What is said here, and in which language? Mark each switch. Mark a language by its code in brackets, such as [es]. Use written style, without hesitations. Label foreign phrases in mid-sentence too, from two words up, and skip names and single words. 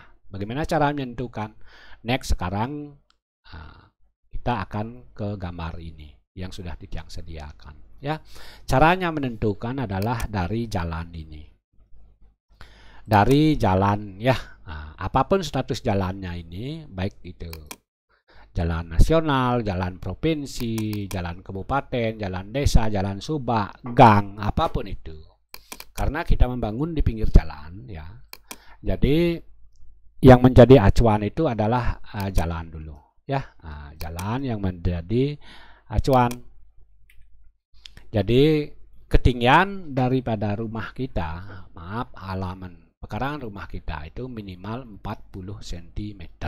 [id] Bagaimana cara menentukan? Next, sekarang kita akan ke gambar ini yang sudah Titiang sediakan ya. Caranya menentukan adalah dari jalan ini. Dari jalan ya, apapun status jalannya ini, baik itu jalan nasional, jalan provinsi, jalan kabupaten, jalan desa, jalan subak, gang, apapun itu. Karena kita membangun di pinggir jalan ya. Jadi yang menjadi acuan itu adalah jalan dulu ya. Jalan yang menjadi acuan. Jadi ketinggian daripada rumah kita, maaf, halaman pekarangan rumah kita itu minimal 40 cm.